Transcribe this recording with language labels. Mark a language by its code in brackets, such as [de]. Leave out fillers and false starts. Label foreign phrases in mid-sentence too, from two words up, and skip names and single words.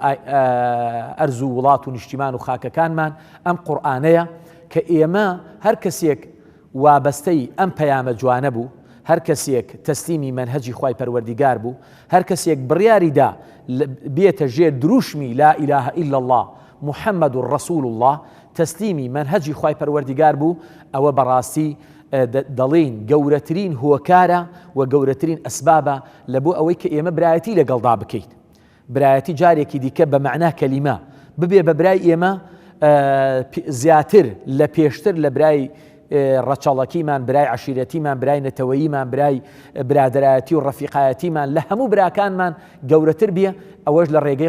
[ckb] ئەرز و وڵات و نیشتیمان و خاکەکانمان ئەم قورئانەیە کە ئێمە هەر کەسێک وابەستەی ئەم پەیامە جوانە بوو، هەر کەسێک تەسلیمی منهەجی خوای پەروەردیگار بوو، هەر کەسێک بڕیاریدا بێتە ژێر دروشمی [ar] لا إله إلا الله محمد رسول الله، [ckb] تەسلیمی منهەجی خوای پەروەردیگار بوو، ئەوە بەڕاستی دەڵێن گەورەترین هۆکارە و گەورەترین ئەسبابە لە بۆ ئەوەی کە ئێمە برایەتی لەگەڵدا بکەین. برایەتی جارێکی دیکە بە مەعنا کەلیمە ببێ بە برای ئێمە زیاتر لە پێشتر لە برای ڕەچەڵەکیمان، برای عشیرەتیمان، برای نەتەوەییمان، برای برادایەتی و ڕەفیقایەتیمان لە هەموو براکانمان گەورەتر بیە، ئەوەش لە ڕێگەی